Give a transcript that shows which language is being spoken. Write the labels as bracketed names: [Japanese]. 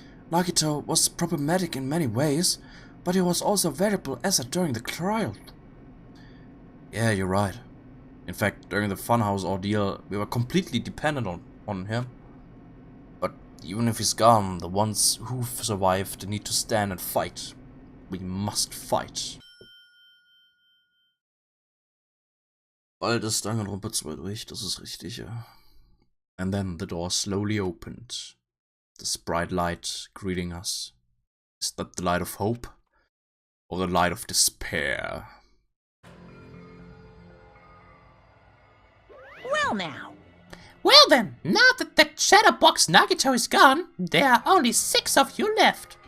[English] Nagito was problematic in many ways, but he was also a valuable asset during the trial. Yeah, you're right. In fact, during the Funhouse ordeal, we were completely dependent on him. But even if he's gone, the ones who've survived need to stand and fight. We must fight. [German] Bald ist Danganronpa 2 durch, das ist richtig, ja. [English] And then the door slowly opened. This bright light greeting us. Is that the light of hope? Or the light of despair? Well now. Well then, now that the Chatterbox Nagito is gone, there are only 6 of you left.